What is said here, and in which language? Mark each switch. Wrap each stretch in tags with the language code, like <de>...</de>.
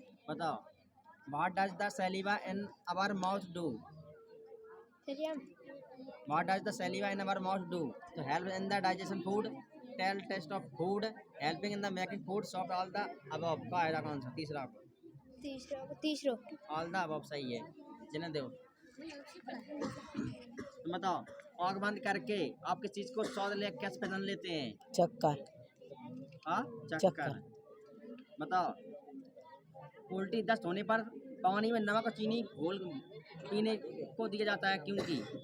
<hi>बताओ,</hi> <en>What does the saliva in our mouth do? What does the saliva in our mouth do? To help in the digestion food, tell taste of food, helping in the making food soft, all the above।</en> <hi>का आएगा कौन सा? तीसरा। तीसरा</hi> <en>all the above</en> <hi>सही है। जिन्हें दो। तो बताओ, आँख बंद करके आप किस चीज को स्वाद ले कैसे पहचान लेते हैं? चक्कर। हाँ, चक्कर। बताओ, उल्टी दस्त होने पर पानी में नमक और चीनी घोल पीने को दिया जाता है क्योंकि</hi>